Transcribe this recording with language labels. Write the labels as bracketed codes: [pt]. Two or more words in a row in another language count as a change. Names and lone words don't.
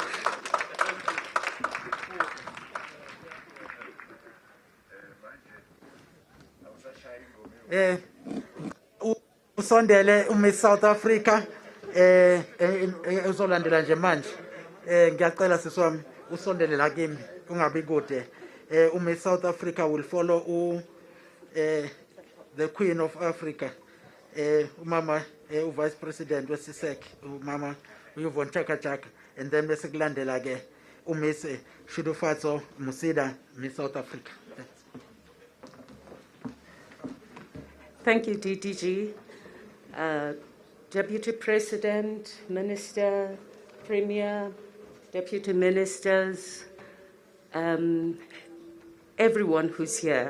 [zu] Usondele South Africa uzolandela nje manje ngiyacela siswami usondele la kimi ungabi kude South Africa [en] will follow the Queen of Africa [zu] umama Vice President weSisek umama uYvonne Chaka [en] and then [zu] bese kulandela ke Miss Shudufatso Musida Miss South Africa. [en] Thank you, DDG. Deputy President, Minister, Premier, Deputy Ministers, everyone who's here.